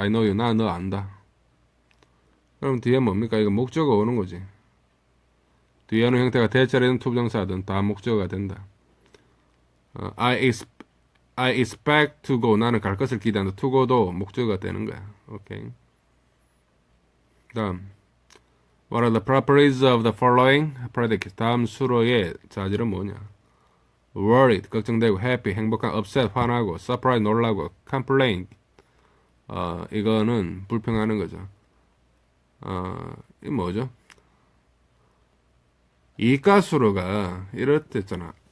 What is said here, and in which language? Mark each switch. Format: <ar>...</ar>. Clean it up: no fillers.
<en>I know you</en> <ko>나 너 안다. 그럼 뒤에 뭡니까? 이거 목적어 오는 거지. 뒤에 오는 형태가 대절이든 투부정사든 다 목적어가 된다.</ko> <en>I expect to go</en> <ko>나는 갈 것을 기대한다. to go도 목적어가 되는 거야. 오케이.</ko> <en>다음 What are the properties of the following predicates?</en> <ko>다음 수로의 자질은 뭐냐? worried 걱정되고 happy 행복한 upset 화나고 surprise 놀라고 complain 이거는 불평하는 거죠. 이 뭐죠? 이가수로가 이렇댔잖아.</ko>